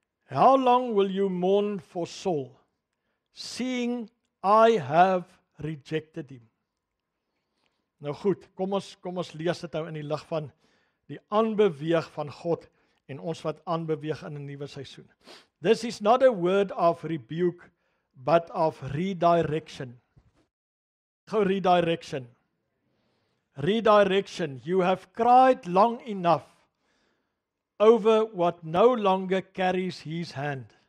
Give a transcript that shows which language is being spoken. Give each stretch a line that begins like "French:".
English: How long will you mourn for Saul, seeing I have rejected him?
Afrikaans: Nou goed, kom ons lees dit nou in die lig van die aanbeweeg van God en ons wat aanbeweeg in 'n nuwe seisoen.
English: This is not a word of rebuke, but of redirection. Gou redirection. Redirection. You have cried long enough over what no longer carries his hand.